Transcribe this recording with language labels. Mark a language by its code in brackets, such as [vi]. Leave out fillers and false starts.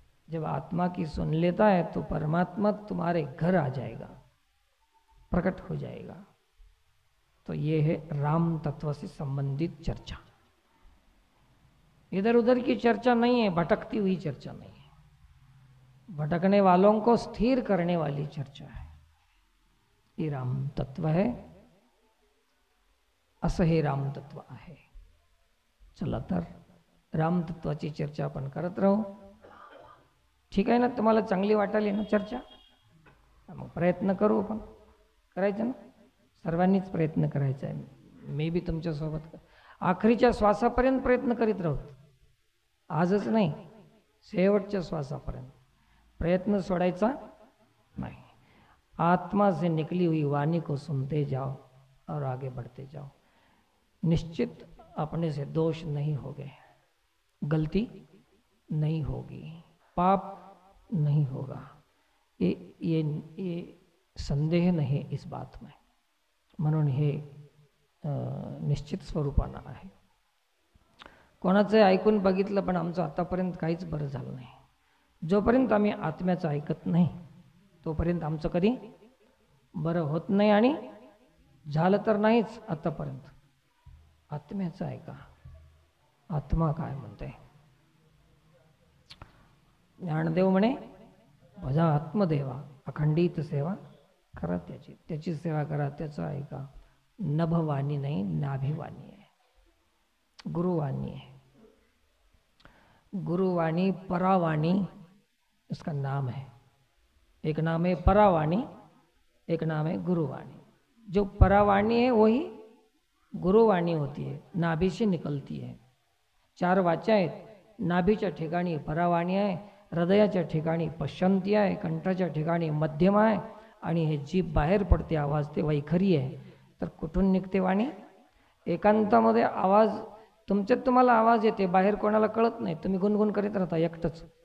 [hi] जब आत्मा की सुन लेता है तो परमात्मा तुम्हारे घर आ जाएगा, प्रकट हो जाएगा। तो ये है राम तत्व से संबंधित चर्चा। इधर उधर की चर्चा नहीं है, भटकती हुई चर्चा नहीं है, भटकने वालों को स्थिर करने वाली चर्चा है। ये राम तत्व है, [mr] असं हे राम तत्व आहे। चला तर राम तत्वाची चर्चा आपण करत राहू। ठीक आहे ना? तुम्हाला चांगली वाटाली ना चर्चा? मग प्रयत्न करू, आपण करायचं ना, सर्वांनीच प्रयत्न करायचा आहे। मी बी तुमच्यासोबत आखरीच्या श्वासापर्यंत प्रयत्न करीत राहू, आजच नाही, शेवटच्या श्वासापर्यंत प्रयत्न सोडायचा नहीं। [hi] आत्मा से निकली हुई वाणी को सुनते जाओ और आगे बढ़ते जाओ। निश्चित अपने से दोष नहीं होगे, गलती नहीं होगी, पाप नहीं होगा, ये संदेह नहीं इस बात में। [mr] म्हणून हे निश्चित स्वरूपानं आहे। कोणाचं ऐकून बघितलं पण आमचं आतापर्यंत काहीच बरं झालं नाही। जोपर्यंत आम्ही आत्म्याचं ऐकत नाही तोपर्यंत आमचं कधी बरं होत नाही, आणि झालं तर नाहीच आतापर्यंत। आत्म्याचं ऐका, आत्मा काय म्हणते। ज्ञानदेव म्हणे, भजा आत्मदेवा, अखंडित सेवा करा त्याची, त्याची सेवा करा, त्याचं ऐका। [hi] नभवाणी नहीं, नाभिवाणी है, गुरुवाणी है। गुरुवाणी परावाणी उसका नाम है। एक नाम है परावाणी, एक नाम है गुरुवाणी। जो परावाणी है वही गुरुवाणी होती है, नाभि से निकलती है। [mr] 4 वाचा आहेत, नाभीच्या ठिकाणी परावाणी आहे, हृदयाच्या ठिकाणी पश्चंती आहे, कंठाच्या ठिकाणी मध्यमा आहे, आणि हे जीभ बाहेर पडते आवाज ते वैखरी आहे। तर कुठून निघते वाणी? एकांतामध्ये आवाज तुमच्यात तुम्हाला आवाज येते, बाहेर कोणाला कळत नाही, तुम्ही गुणगुण करीत राहता एकटंच।